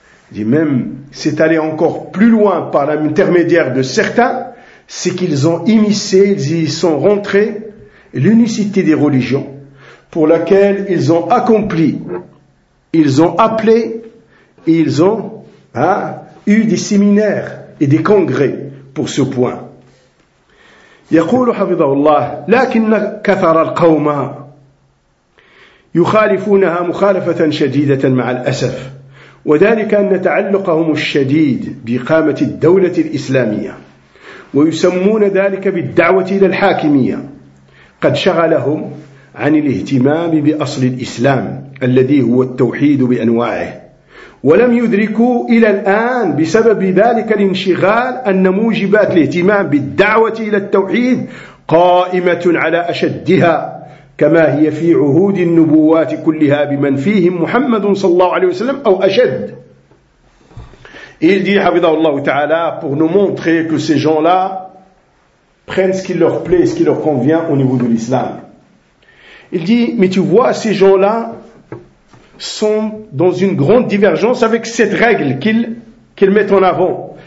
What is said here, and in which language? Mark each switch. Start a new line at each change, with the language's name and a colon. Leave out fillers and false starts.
French: Il dit même, c'est aller encore plus loin par l'intermédiaire de certains, c'est qu'ils ont immiscé, ils y sont rentrés, l'unicité des religions, pour laquelle ils ont accompli, ils ont appelé, et ils ont eu des séminaires et des congrès pour ce point.
Arabic: يقول حفظه الله لكن كثر القوم يخالفونها مخالفة شديدة مع الأسف وذلك أن تعلقهم الشديد بقامة الدولة الإسلامية ويسمون ذلك بالدعوة إلى الحاكمية قد شغلهم عن الاهتمام بأصل الإسلام الذي هو التوحيد بأنواعه ولم يدركوا إلى الآن بسبب ذلك الانشغال أن موجبات الاهتمام بالدعوة إلى التوحيد قائمة على أشدها كما هي في عهود النبوات كلها بمن فيهم محمد صلى الله عليه وسلم أو أشد.
French: Il dit,
Arabic: حفظه الله تعالى,
French: pour nous montrer que ces gens-là prennent ce qui leur plaît, ce qui leur convient au niveau de l'islam. Il dit, mais tu vois ces gens-là sont dans une grande divergence avec cette règle qu'ils mettent en avant.